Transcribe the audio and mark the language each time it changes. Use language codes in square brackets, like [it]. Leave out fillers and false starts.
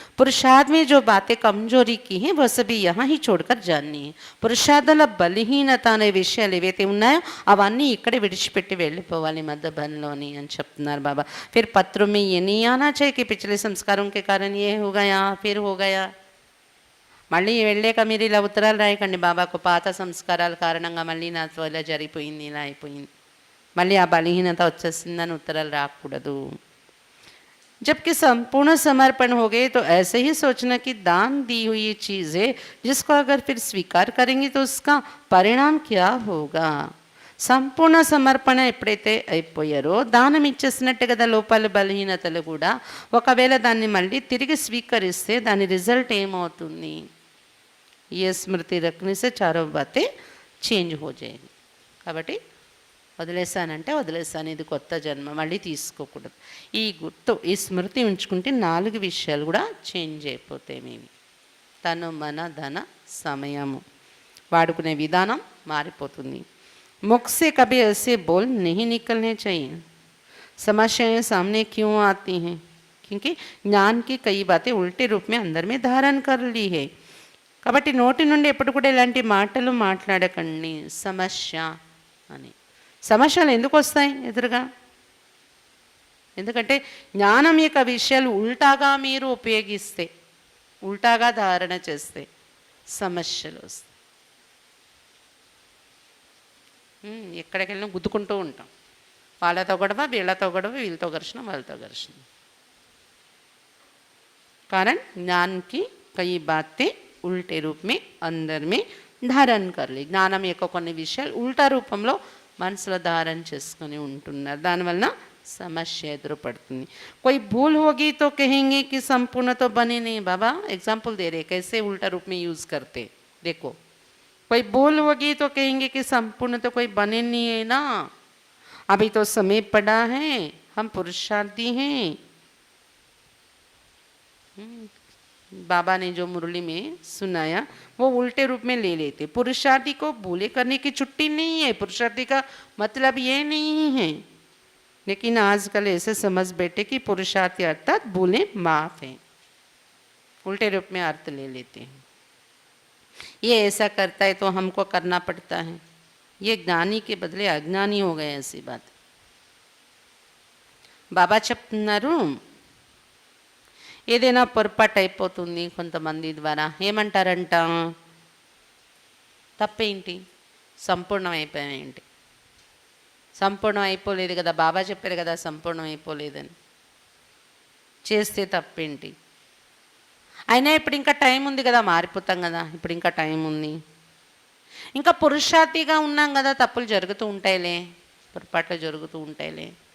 [hi] పురుషార్థ్ में जो बातें कमजोरी की हैं वो सभी यहाँ ही छोड़कर जानी है. [te] పురుషార్థంలో బలహీనత అనే విషయాలు ఏవైతే ఉన్నాయో అవన్నీ ఇక్కడే విడిచిపెట్టి వెళ్ళిపోవాలి మధ్యభన్లోని అని చెప్తున్నారు బాబా. [hi] फिर पत्रों में ये नहीं आना चाहिए कि पिछले संस्कारों के कारण ये हो गया फिर हो गया. [te] మళ్ళీ వెళ్ళాక మీరు ఇలా ఉత్తరాలు రాయకండి బాబాకు, పాత సంస్కారాల కారణంగా మళ్ళీ నాతో ఇలా జరిగిపోయింది, ఇలా అయిపోయింది, మళ్ళీ ఆ బలహీనత వచ్చేసిందని ఉత్తరాలు రాకూడదు. [hi] जबकि संपूर्ण समर्पण हो गए तो ऐसे ही सोचना कि दान दी हुई चीज़ है जिसको अगर फिर स्वीकार करेंगे तो उसका परिणाम क्या होगा. [te] సంపూర్ణ సమర్పణ ఎప్పుడైతే అయిపోయారో దానం ఇచ్చేసినట్టే కదా లోపాలు బలహీనతలు కూడా. ఒకవేళ దాన్ని మళ్ళీ తిరిగి స్వీకరిస్తే దాని రిజల్ట్ ఏమవుతుంది? [hi] ఏ స్మృతి రఖనే సే చారో బాతే చేంజ్ హో జాయేగి. [te] కాబట్టి వదిలేసానంటే వదిలేసాను, ఇది కొత్త జన్మ, మళ్ళీ తీసుకోకూడదు. ఈ గుర్తు, ఈ స్మృతి ఉంచుకుంటే 4 విషయాలు కూడా చేంజ్ అయిపోతాయి. మేము తను, మన, ధన, సమయము వాడుకునే విధానం మారిపోతుంది. [hi] मुख से कभी ऐसे बोल नहीं निकलने चाहिए. समस्याएं सामने क्यों आती हैं? क्योंकि ज्ञान की कई बातें उल्टे रूप में अंदर में धारण कर ली है. [te] కాబట్టి నోటి నుండి ఎప్పుడు కూడా ఇలాంటి మాటలు మాట్లాడకండి. సమస్య అని, సమస్యలు ఎందుకు వస్తాయి ఎదురుగా? ఎందుకంటే జ్ఞానం యొక్క విషయాలు ఉల్టాగా మీరు ఉపయోగిస్తే, ఉల్టాగా ధారణ చేస్తే సమస్యలు వస్తాయి. ఎక్కడికి వెళ్ళినా గుద్దుకుంటూ ఉంటాం. వాళ్ళతో గొడవ, వీళ్ళతో గొడవ, వీళ్ళతో ఘర్షణ, వాళ్ళతో ఘర్షణ. [hi] कारण ज्ञान की कई बातें उल्टे रूप में अंदर में धारण कर ली. [te] జ్ఞానం యొక్క కొన్ని విషయాలు ఉల్టా రూపంలో మనసులో ధారణ చేసుకొని ఉంటున్నారు. దానివలన సమస్య ఎదురుపడుతుంది. [hi] कोई भूल होगी तो कहेंगे कि संपूर्ण तो बने नहीं. बाबा एग्जाम्पल दे रहे कैसे उल्टा रूप में यूज़ करते. देखो, कोई भूल होगी तो कहेंगे कि संपूर्ण तो कोई बने नहीं है ना, अभी तो समय पड़ा है, हम पुरुषार्थी हैं. बाबा ने जो मुरली में सुनाया वो उल्टे रूप में ले लेते. पुरुषार्थी को भूले करने की छुट्टी नहीं है. पुरुषार्थी का मतलब ये नहीं है, लेकिन आजकल ऐसे समझ बैठे कि पुरुषार्थी अर्थात भूले माफ है. उल्टे रूप में अर्थ ले लेते हैं. ये ऐसा करता है तो हमको करना पड़ता है. ये ज्ञानी के बदले अज्ञानी हो गए, ऐसी बात. [te] బాబా చెప్తున్నారు, ఏదైనా పొరపాటు అయిపోతుంది కొంతమంది ద్వారా, ఏమంటారంట, తప్పేంటి, సంపూర్ణం అయిపోయాయేంటి, సంపూర్ణం అయిపోలేదు కదా, బాబా చెప్పారు కదా సంపూర్ణం అయిపోలేదని, చేస్తే తప్పేంటి, అయినా ఇప్పుడు ఇంకా టైం ఉంది కదా, మారిపోతాం కదా, ఇప్పుడు ఇంకా టైం ఉంది, ఇంకా పురుషార్థిగా ఉన్నాం కదా, తప్పులు జరుగుతూ ఉంటాయిలే, పొరపాట్లు జరుగుతూ ఉంటాయిలే.